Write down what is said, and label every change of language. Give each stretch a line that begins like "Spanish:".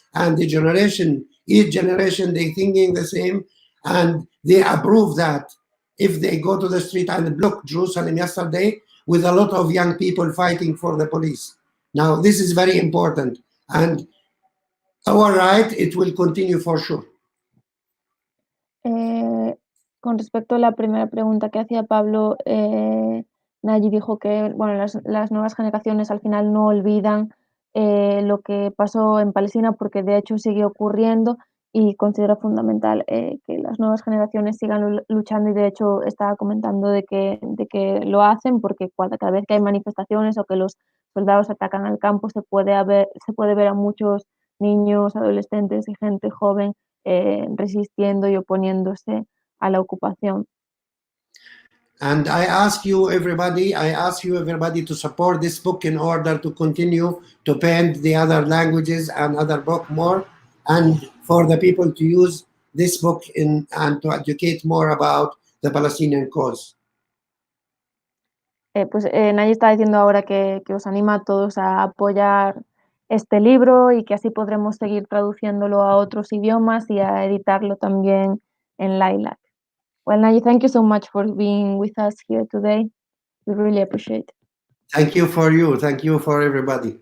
English: And the generation, each generation, they thinking the same, and they approve that. If they go to the street and block Jerusalem yesterday with a lot of young people fighting for the police. Now, this is very important, and our right, it will continue for sure.
Spanish: Con respecto a la primera pregunta que hacía Pablo, Nayi dijo que bueno, las nuevas generaciones al final no olvidan lo que pasó en Palestina, porque de hecho sigue ocurriendo, y considera fundamental que las nuevas generaciones sigan luchando, y de hecho estaba comentando de que lo hacen porque cada vez que hay manifestaciones o que los soldados atacan al campo se puede ver a muchos niños, adolescentes y gente joven resistiendo y oponiéndose a la ocupación.
English: And I ask you everybody to support this book in order to continue to paint the other languages and other book more, and for the people to use this book and to educate more about the Palestinian cause.
Spanish: Nayi está diciendo ahora que os anima a todos a apoyar este libro, y que así podremos seguir traduciéndolo a otros idiomas y a editarlo también en Lilac.
English: Well, Nayi, thank you so much for being with us here today. We really appreciate it. Thank you for you. Thank you for everybody.